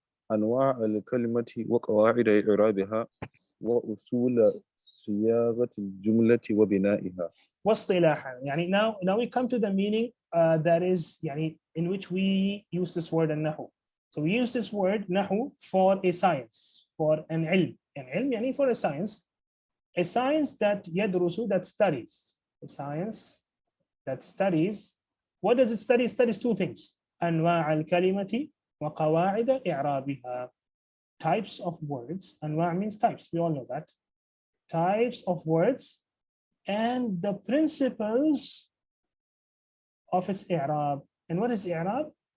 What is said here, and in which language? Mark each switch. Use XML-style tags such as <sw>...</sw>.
<ar>أنواع الكلمة وقواعد إعرابها وأصول صياغة الجملة وبنائها. واصطلاحا. يعني</ar> <en>now we come to the meaning that is يعني in which we use this word an-Nahw. So we use this word Nahw for a science, for an ilm. An ilm</en> <ar>يعني</ar> <en>for a science that</en> <ar>يدرس,</ar> <en>that studies. A science that studies. What does it study? It studies two things.</en> <ar>أنواع الكلمة وقواعد إعرابها.</ar> <en>Types of words. أنواع means types. We all know that. Types of words and the principles of its i'rab. And what is i'rab?</en>